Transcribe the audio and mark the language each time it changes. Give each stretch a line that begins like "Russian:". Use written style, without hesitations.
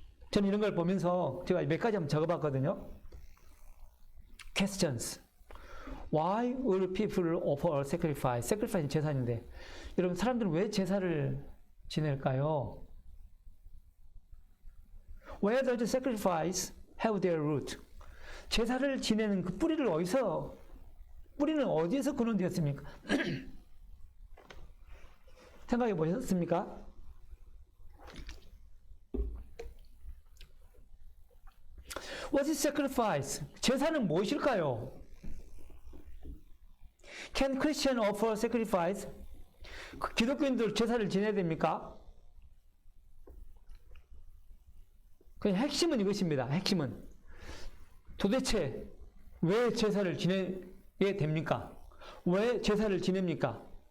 Korean: 저는 이런 걸 보면서 제가 몇 가지 한번 적어봤거든요.
English: Questions. Why will people offer a sacrifice?
Korean: Sacrifice는 제사인데, 여러분 사람들은 왜 제사를 지낼까요?
English: Where does sacrifice have their root?
Korean: 제사를 지내는 그 뿌리는 어디에서 근원되었습니까? 생각해 보셨습니까?
English: What is sacrifice?
Korean: 제사는 무엇일까요?
English: Can Christian offer sacrifice?
Korean: 기독교인들 제사를 지내야 됩니까? 그냥 핵심은 이것입니다. 핵심은 도대체 왜 제사를 지내게 됩니까? 왜 제사를 지냅니까?